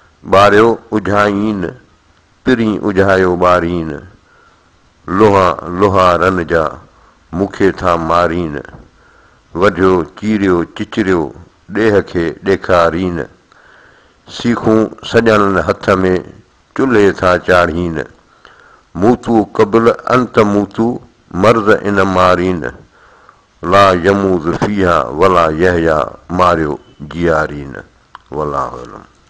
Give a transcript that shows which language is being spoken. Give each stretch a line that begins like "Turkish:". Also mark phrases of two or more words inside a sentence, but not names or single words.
Sindhi: ٻاريو اجهائين، پرين اجهايو ٻارين، لوها لوهارن جا، مون کي ٿا مارين. وڍيو چيريو چچريو، ڏيهه کي ڏيکارين. سيکون سڄڻن هٿ ۾ چلهي ٿا چاڙين.
Arabic: موتو قبل انت موتو،
Sindhi: مرض ان مارين.
Arabic: لا يموت فيها ولا يحيا،
Sindhi: ماريو جيارين.
Arabic: والله اعلم.